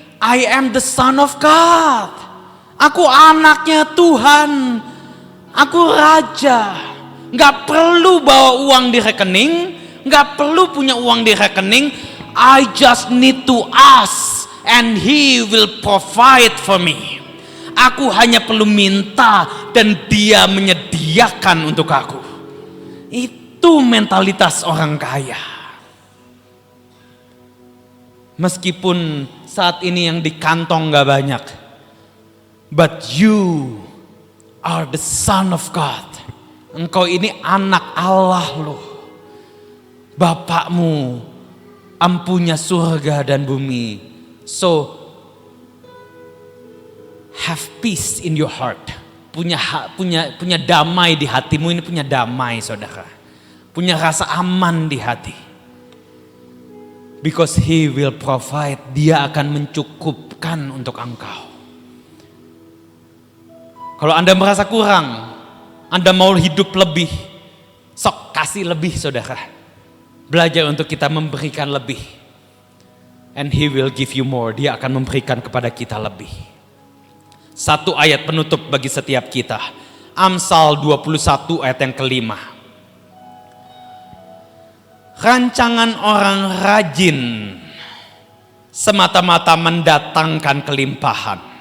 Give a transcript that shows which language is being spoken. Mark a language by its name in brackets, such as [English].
[English] I am the son of God. [Indonesian] Aku anaknya Tuhan. Aku raja. Gak perlu bawa uang di rekening, gak perlu punya uang di rekening. [English] I just need to ask and He will provide for me. [Indonesian] Aku hanya perlu minta dan Dia menyediakan untuk aku. Itu mentalitas orang kaya. Meskipun saat ini yang di kantong gak banyak, [English] but you are the son of God. [Indonesian] Engkau ini anak Allah loh. Bapakmu ampunya surga dan bumi. [English] So have peace in your heart. [Indonesian] Punya damai di hatimu. Ini punya damai saudara. Punya rasa aman di hati. [English] Because He will provide. [Indonesian] Dia akan mencukupkan untuk engkau. Kalau Anda merasa kurang, Anda mau hidup lebih, sok kasih lebih saudara. Belajar untuk kita memberikan lebih. [English] And He will give you more. [Indonesian] Dia akan memberikan kepada kita lebih. Satu ayat penutup bagi setiap kita. Amsal 21 ayat yang kelima. Rancangan orang rajin semata-mata mendatangkan kelimpahan.